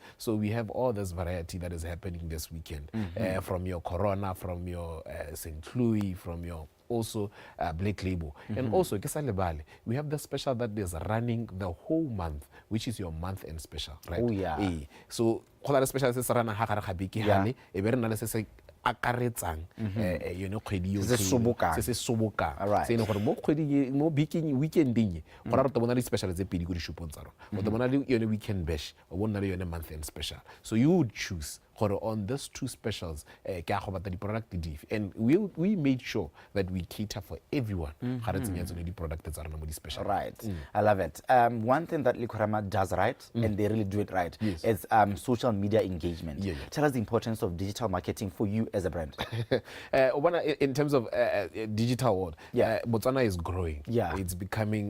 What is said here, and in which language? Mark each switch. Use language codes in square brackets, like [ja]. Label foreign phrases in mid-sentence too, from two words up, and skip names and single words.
[en] So we have all this variety that is happening this weekend. From your Corona, from your St. Louis, from your also Black Label. And also, we have the special that is running the whole month, which is your month end special, right? Oh, yeah. So, the special is running [tn] akaretsang yone kgwedi yo se sobokang se ene gore mo kgweding mo weekending go ra re bona le special tse pedi go di shopong tsa rona o bona le yone [en] weekend bash [tn] o bona le yone [en] month end special, so you would choose on these two specials [tn] ke a go batla di product dife, [en] and we made sure that we cater for everyone [tn] ga re tsenya tsone di product tsa rona mo di special. [en] Right. I love it. One thing that Likorama does right, and they really do it right, is social media engagement. Tell us the importance of digital marketing for you as a brand. In terms of digital world, Botswana is growing. It's becoming.